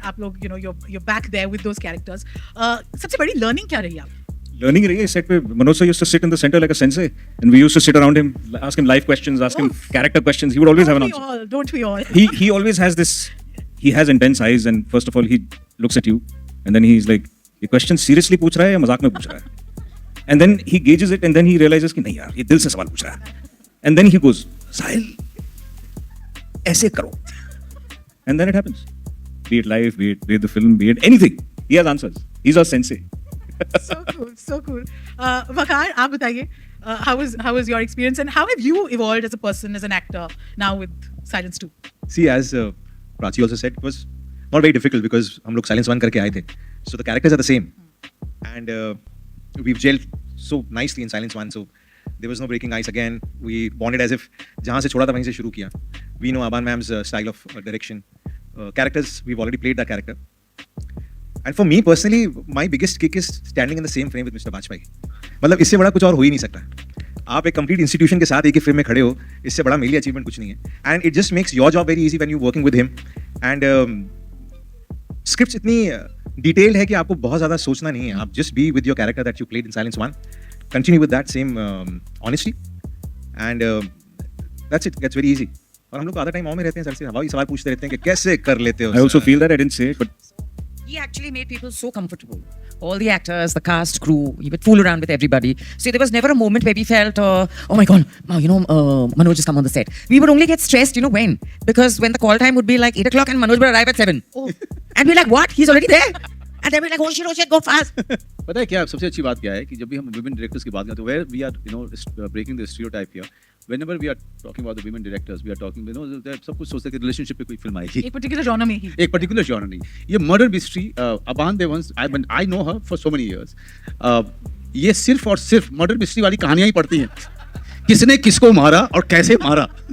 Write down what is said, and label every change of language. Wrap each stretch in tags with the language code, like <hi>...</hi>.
<hi>आप लोग,</hi> <en>you're back there with those characters.</en> <hi>सबसे बड़ी learning क्या रही आप? Learning रही है set पे.</hi> <en>Manoj sir used to sit in the center like a sensei, and we used to sit around him, ask him life questions, ask him character questions. He would always have an answer. Don't we all? He always has this. He has intense eyes, and first of all, he looks at you, and then he's like,</en> <hi>"ये question seriously पूछ रहा है या मजाक में पूछ रहा है?"</hi> <en>And then he gauges it, and then he realizes</en> <hi>कि नहीं यार, ये दिल से सवाल पूछ रहा है.</hi> <en>And then he goes,</en> <hi>"साहिल, ऐसे करो."</hi> <en>And then it happens. Be it life, be it the film, be it anything. He has answers. He's our sensei. So cool, so cool. Vakar,</en> <hi>आप बताइए,</hi> <en>how was your experience and how have you evolved as a person, as an actor now with Silence 2? See, as Prachi also said, it was not very difficult because</en> <hi>हम लोग Silence 1 करके आए थे.</hi> <en>So the characters are the same. And we've gelled so nicely in Silence 1. So there was no breaking ice again. We bonded as if</en> <hi>जहाँ से छोड़ा था वहीं से शुरू किया.</hi> <en>We know Aban ma'am's style of direction. Characters, we've already played that character. And for me personally, my biggest kick is standing in the same frame with Mr. Bajpayee.</en> <hi>मतलब इससे बड़ा कुछ और हो ही नहीं सकता. आप एक कंप्लीट इंस्टीट्यूशन के साथ एक ही फ्रेम में खड़े हो, इससे बड़ा मेरे लिए अचीवमेंट कुछ नहीं है.</hi> <en>And it just makes your job very easy when you working with him. And script</en> <hi>इतनी डिटेल्ड है कि आपको बहुत ज़्यादा सोचना नहीं है.</hi> <en>आप just be with your character that you played in silence 1, continue with that same honesty, and that's it. Gets very easy.</en> <hi>और हम लोग आधा टाइम में रहते हैं सर से हवाई सवाल पूछते रहते हैं कि कैसे कर लेते हो.</hi> <en>I also feel that I didn't say it, but He actually made people so comfortable. All the actors, the cast, crew, he would fool around with everybody. So there was never a moment where we felt, oh my God, Manoj has come on the set. We would only get stressed, when? Because when the call time would be like 8 o'clock and Manoj would arrive at 7. And we're like, what? He's already there? And then we're like, oh shit, go fast.</en> <hi>पता है क्या सबसे अच्छी बात क्या है कि जब भी हम women directors की बात करते हैं,</hi> <en>where we are breaking the stereotype here. Whenever we are talking about the women directors, we are talking,</en> <hi>सब कुछ सोचते हैं कि relationship पे कोई फिल्म आएगी. एक particular genre में ही. एक particular genre नहीं. ये murder mystery,</hi> <en>Aban Devans, I know her for so many years.</en> <hi>ये सिर्फ और सिर्फ murder mystery वाली कहानियां ही पढ़ती हैं. किसने किसको मारा और कैसे मारा.</hi>